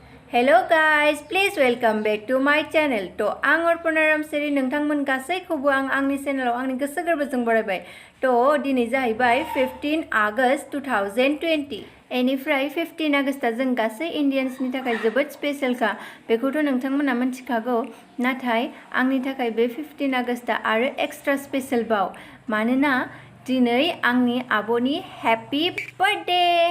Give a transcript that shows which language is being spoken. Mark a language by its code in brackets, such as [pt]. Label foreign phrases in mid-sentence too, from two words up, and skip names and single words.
[en] Hello guys, please welcome back to my channel. [brx] To आं अर्पणा रामसियारि नोंथांमोन गासैखौबो आंनि चेनेलाव आंनि गोसो गोरबोजों बरायबाय। तो दिनै जाहैबाय 15 आगस्ट 2020 एनिफ्राय 15 आगस्टआ जों गासै इन्डियान्सनि थाखाय जोबोद स्पेशलखा बेखौथ' नोंथांमोना मिथिखागौ। नाथाय आंनि थाखाय बे 15 आगस्टआ आरो [en] extra special [brx] बाव, मानोना दिनै आंनि आब'नि [en] happy birthday.